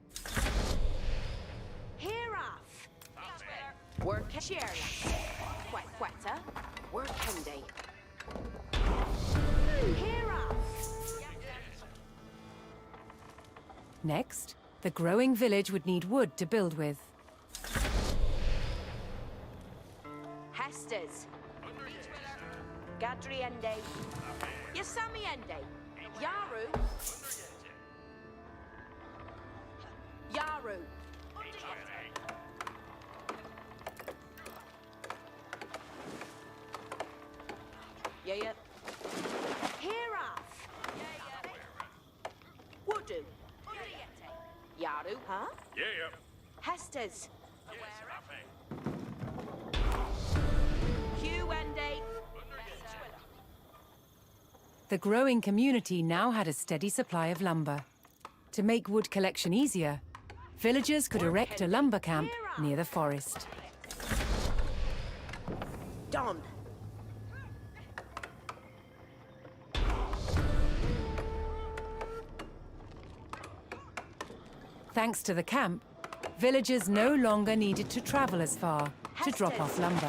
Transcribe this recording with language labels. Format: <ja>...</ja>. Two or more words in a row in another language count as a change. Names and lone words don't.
<en>Hereof. Work Sheriff. Quetta. Work Henday. Hereof. Next, the growing village would need wood to build with. Hestes. Gadriende. Yasamiende. Yaru. Yaru. Yeah. Hereof. Woodu. Yaru. Huh? Yeah. Hestes. Huende. The growing community now had a steady supply of lumber. To make wood collection easier, villagers could erect a lumber camp near the forest. Don. Thanks to the camp, villagers no longer needed to travel as far to drop off lumber.</en>